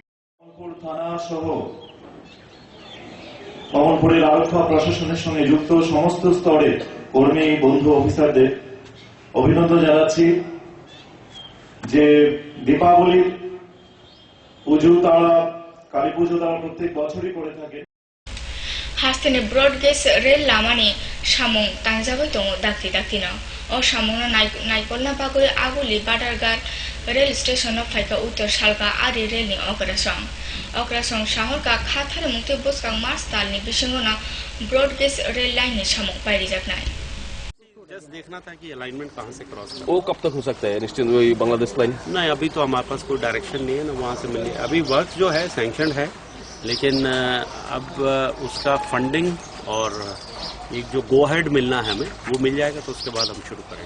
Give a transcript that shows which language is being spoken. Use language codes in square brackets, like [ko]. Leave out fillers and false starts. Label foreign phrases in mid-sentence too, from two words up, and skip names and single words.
[bn] কমলপুর থানা সহ কমলপুরের আরক্ষা প্রশাসনের সঙ্গে যুক্ত সমস্ত স্তরের কর্মী বন্ধু অফিসারদের অভিনন্দন জানাচ্ছি যে দীপাবলির পুজো তারা কালী পুজো তারা প্রত্যেক বছরই করে থাকে। [trp] हास्तेनि [en] broad gauge rail [trp] लामानि सामं तांजाबाय दङ दाख्रि दाख्रिनो अ सामंनो नायकलना बागै आगुलि बादारघाट रेल स्टेशनाव फायका उत्तर सालगा आरि रेलनि अग्रासं शहरका खाथारि मुक्ति बुस्कां मार्च तालनि बिसिङावनो [en] broad gauge rail [trp] लाइननि सामं बायरिजाखनाय। [hi] जस्ट देखना था कि अलाइनमेंट कहाँ से क्रॉस वो कब तक हो सकता है निश्चित वही बांग्लादेश लाइन? नहीं, अभी तो हमारे पास कोई डायरेक्शन नहीं है ना वहाँ से मिले। अभी वर्क जो है सैंक्शन है, लेकिन अब उसका फंडिंग और एक जो [en] go ahead [hi] मिलना है हमें वो मिल जाएगा तो उसके बाद हम शुरू करेंगे।